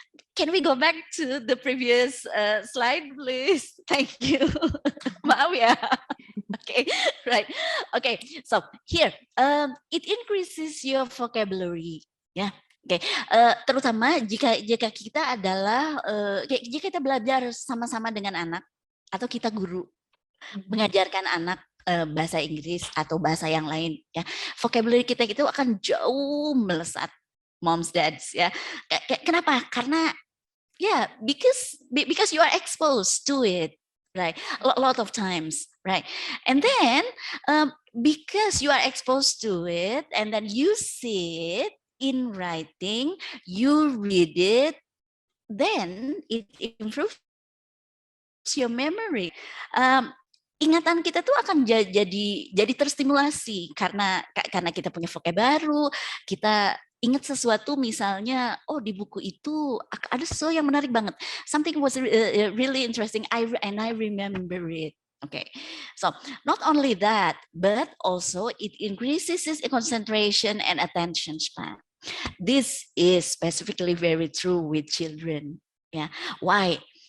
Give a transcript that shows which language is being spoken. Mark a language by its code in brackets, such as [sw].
[en] Can we go back to the previous slide, please? Thank you. [id] Maaf ya. [en] Okay, right. Okay, so here, it increases your vocabulary. Ya, okay. [id] Terutama jika kita adalah jika kita belajar sama-sama dengan anak atau kita guru mengajarkan anak bahasa Inggris atau bahasa yang lain, ya, vocabulary kita itu akan jauh melesat. [en] Moms, dads, [id] ya. Kenapa? [en] Karena because you are exposed to it, right? A lot of times, right? And then because you are exposed to it, and then you see it in writing, you read it, then it improves your memory. [id] Ingatan kita tuh akan jadi terstimulasi karena kita punya vocab baru, kita ingat sesuatu, misalnya, oh di buku itu ada sesuatu yang menarik banget. [en] Something was really interesting, and I remember it. Okay, so not only that, but also it increases its concentration and attention span. This is specifically very true with children. Yeah, why?